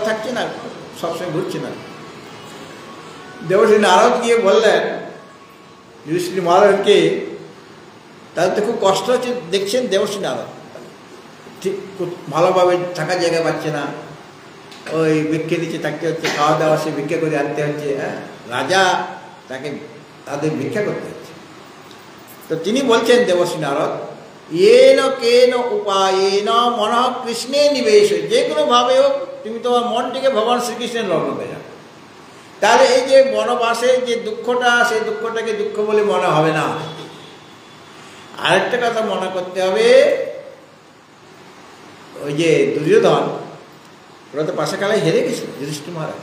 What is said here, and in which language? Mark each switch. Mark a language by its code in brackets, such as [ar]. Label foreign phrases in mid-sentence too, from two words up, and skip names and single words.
[bn] থাকছে না, সবসময় ঘুরছে না, দেবর্ষি নারদ গিয়ে বললেন যুধিষ্ঠির মহারাজকে, তাদের তো খুব কষ্ট হচ্ছে, দেখছেন দেবর্ষি নারদ ঠিক খুব ভালোভাবে থাকার জায়গা পাচ্ছে না, ওই ভিক্ষে নিচে থাকতে হচ্ছে, খাওয়া দাওয়া সে ভিক্ষা করে আনতে হচ্ছে, হ্যাঁ, রাজা তাকে তাদের ভিক্ষা করতে হচ্ছে। তো তিনি বলছেন দেবর্ষি নারদ, [sa] येन केन उपायेन मन कृष्णे निवेश, [bn] যে কোনোভাবে হোক তুমি তোমার মনটিকে ভগবান শ্রীকৃষ্ণের লগ্ন করে যাও। তাহলে এই যে বনবাসের যে দুঃখটা, সেই দুঃখটাকে দুঃখ বলে মনে হবে না। আরেকটা কথা মনে করতে হবে, ওই যে দুর্যোধন, ওরা তো পাশাকালে হেরে গেছিল যুধিষ্ঠির মহারাজ।